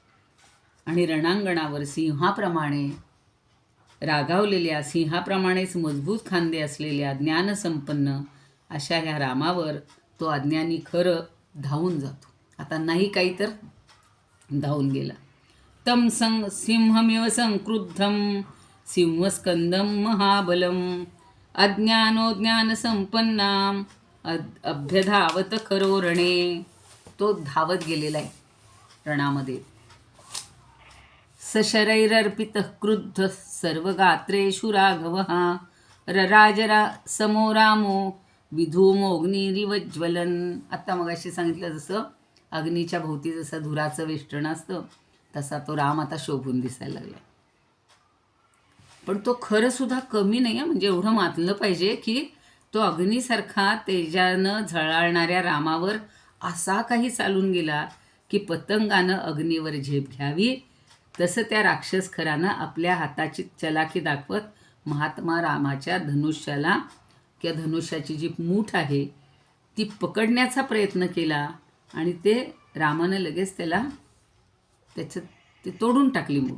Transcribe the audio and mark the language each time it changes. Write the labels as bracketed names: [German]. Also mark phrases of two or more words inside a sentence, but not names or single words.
[Marathi] आणि रणांगणावर सिंहाप्रमाणे रागावलेल्या, सिंहाप्रमाणेच मजबूत खांदे असलेल्या ज्ञानसंपन्न अशा ह्या रामावर तो अज्ञानी खरं धावून जातो. आता नाही काही तर धावून गेला. [Sanskrit] तम सिंहमिव संक्रुद्धम सिंहस्कंदम महाबलम अज्ञानोज्ञानसंपन्नाम अभ्यधावत खरो रणे. [Marathi] तो धावत गेलेला आहे रणामध्ये. [Sanskrit] सशरैरर्पितः क्रुद्ध सर्वगात्रेषु राघवः रराजरा समो रामो विधूमोग्निरिवज्वलन. [Marathi] आत्ता मगाशी सांगितलं जसं अग्नीच्या भोवती जसं धुराचं वेष्टण असतं, तसा तो राम आता शोभून दिसायला लागला. पण तो खरंसुद्धा कमी नाही आहे. म्हणजे एवढं मानलं पाहिजे की तो अग्नीसारखा तेजानं झळाळणाऱ्या रामावर असा काही चालून गेला की पतंगानं अग्नीवर झेप घ्यावी तसं त्या राक्षस खरानं आपल्या हाताची चलाखी दाखवत महात्मा रामाच्या धनुष्याला किंवा धनुष्याची जी मूठ आहे ती पकडण्याचा प्रयत्न केला आणि ते रामानं लगेच त्याचं ते तोडून टाकली मूठ.